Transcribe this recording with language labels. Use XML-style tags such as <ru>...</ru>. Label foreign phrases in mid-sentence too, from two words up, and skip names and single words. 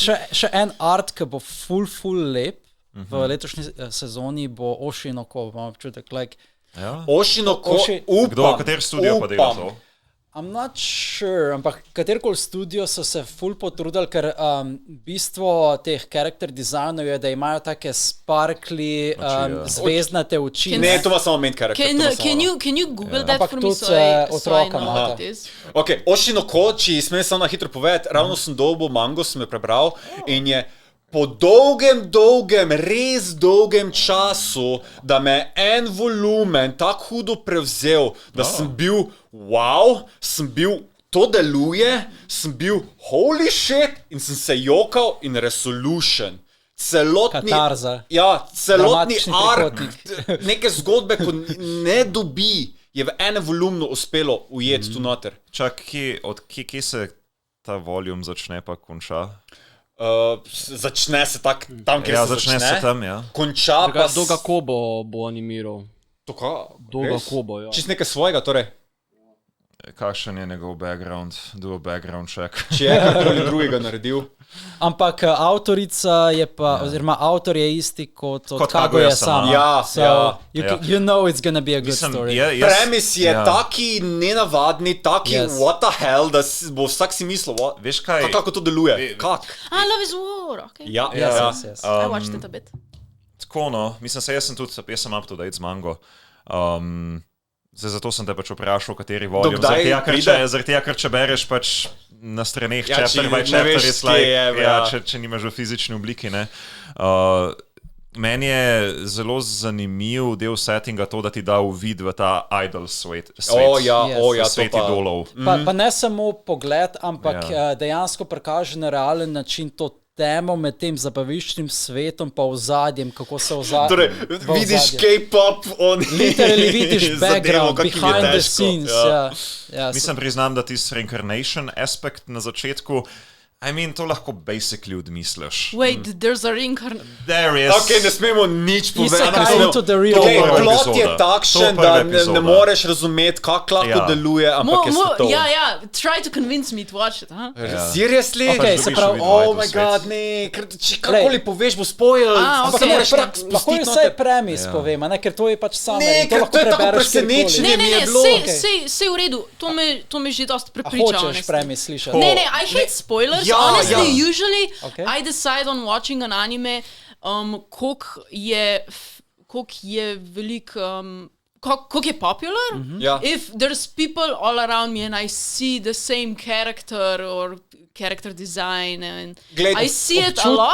<sl>še en art, ki bo full lep v letošnji sezoni, bo Oshinoko, imam občutek, Oshinoko, upam. Kateri studio pa dela to?</sl> <en>I'm not sure,</en> <sl>ampak katerikoli studio so se full potrudili, ker bistvo teh character designov je, da imajo take sparkly, zvezdnate oči. Ne, to ima samo</sl> <en>main character. Can you Google that</en> <sl>Ampak</sl> <en>for me,</en> <sl>tudi</sl> <en>so I</en> <sl>otroka</sl> <en>know</en> <sl>imate.</sl> <en>what it is?</en> <sl>Ok, Oshinoko, če smem samo na hitro povedati, ravno sem dobil mango, sem jo prebral in je po dolgem, res dolgem času, da me en volumen tako hudo prevzel, da sem bil, to deluje, sem bil</sl> <en>holy shit</en> <sl>in sem se jokal in resolution. Celotni ark, neke zgodbe, ko ne dobi, je v enem volumnu uspelo ujeti tu noter. Čak, kje se ta volum začne pa konča? Začne se tam, kjer se začne. Se tam, ja. Konča pa... Doga Kobo bo animiral. Doga Kobo, ja. Čist nekaj svojega, torej. Kakšen je njegov background?</sl> <en>Do background check.</en> <sl>Če je karkoli drugega naredil. Ampak avtorica je pa, oziroma avtor je isti kot Kaguya-sama.</sl> <en>You know it's gonna be a good story.</en> <sl>Premis je taki nenavadni, taki</sl> <en>what the hell,</en> <sl>da bo vsak si mislil, veš kaj? Kako to deluje? Kak?</sl> <en>Love is War, okay. Yes. I watched it a bit.</en> <sl>Tako no, mislim se, jaz sem</sl> <en>up to date</en> <sl>z mango. Zato sem te pač vprašal, kateri voljum. Zaradi tega, ker če bereš pač na straneh</sl> <en>chapter by chapter,</en> <sl>če nimaš v fizični obliki, ne. Meni je zelo zanimiv del settinga to, da ti da uvid v ta idol svet. Svet idolov. Pa ne samo pogled, ampak dejansko prikaže na realen način to temo med tem zabaviščnim svetom pa ozadjem, kako se ozadje. Torej, vidiš K-pop, literally vidiš background,</sl> <en>behind the scenes.</en> <sl>Mislim, priznam, da tisti reincarnation aspekt na začetku, to lahko basically odmisliš.</sl> <en>Wait, there's a reincarnation? There is.</en> <sl>Ok, ne smemo nič povedati. Plot je takšen, da ne moreš razumeti, kako lahko deluje, ampak je svetovno.</sl> <en>Try to convince me to watch it, huh? Seriously?</en> <sl>Ok, se pravi,</sl> <en>oh my god,</en> <sl>ne, kakoli poveš, bo spoil. Lahko je vse premis povem, ker to je pač samo. Ne, ker to je tako presenečenje mi je bilo. Sej v redu, to me že dosti prepriča. Hočeš premis slišati? Ne,</sl> <en>I hate spoilers. Honestly, usually I decide on watching an anime,</en> <sl>koliko je velik, koliko je popular.</sl> <en>If there's people all around me and I see the same character or character design and I see it a lot.</en>